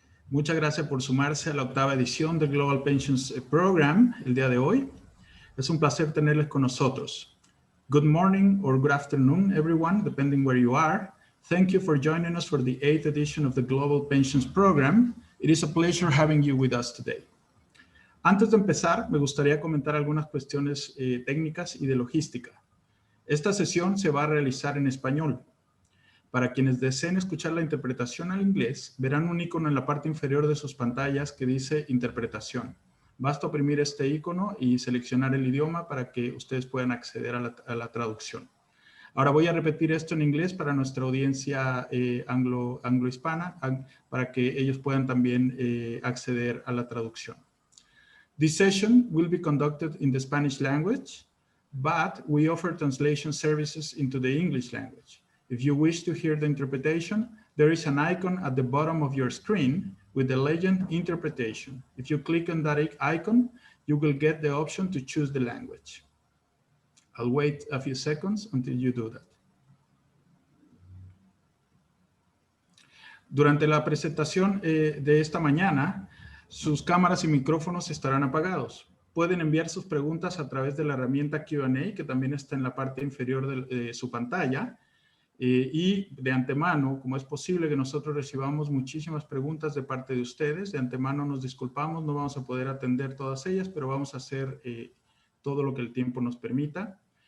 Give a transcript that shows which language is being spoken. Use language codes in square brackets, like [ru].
[es] Muchas gracias por sumarse a la octava edición del Global Pensions Program el día de hoy. Es un placer tenerles con nosotros. [en] Good morning or good afternoon, everyone, depending where you are. Thank you for joining us for the 8th edition of the Global Pensions Program. It is a pleasure having you with us today. [es] Antes de empezar, me gustaría comentar algunas cuestiones técnicas y de logística. Esta sesión se va a realizar en español. Para quienes deseen escuchar la interpretación al inglés, verán un icono en la parte inferior de sus pantallas que dice Interpretación. Basta oprimir este icono y seleccionar el idioma para que ustedes puedan acceder a la traducción. Ahora voy a repetir esto en inglés para nuestra audiencia anglo-hispana, para que ellos puedan también acceder a la traducción. [en] This session will be conducted in the Spanish language, but we offer translation services into the English language. If you wish to hear the interpretation, there is an icon at the bottom of your screen with the legend Interpretation. If you click on that icon, you will get the option to choose the language. I'll wait a few seconds until you do that. [es] Durante la presentación de esta mañana, sus cámaras y micrófonos estarán apagados. Pueden enviar sus preguntas a través de la herramienta Q&A, que también está en la parte inferior de su pantalla. Y de antemano, como es posible que nosotros recibamos muchísimas preguntas de parte de ustedes, de antemano nos disculpamos, no vamos a poder atender todas ellas, pero vamos a hacer todo lo que el tiempo nos permita.